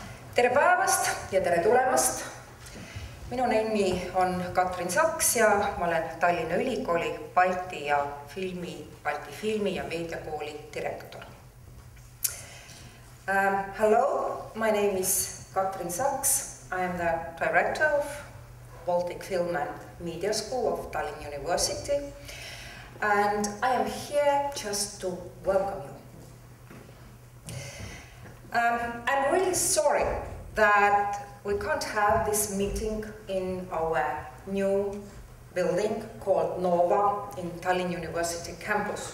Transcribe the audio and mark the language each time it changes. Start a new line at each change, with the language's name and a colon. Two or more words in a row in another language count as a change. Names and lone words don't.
Estonian: Tere päevast ja tere tulemast! Minu nimi on Katrin Saks ja ma olen Tallinna Ülikooli Balti filmi ja meediakooli direktor.
English: Hello, my name is Katrin Saks. I am the director of Baltic Film and Media School of Tallinn University, and I am here just to welcome you. I'm really sorry that we can't have this meeting in our new building called Nova in Tallinn University campus.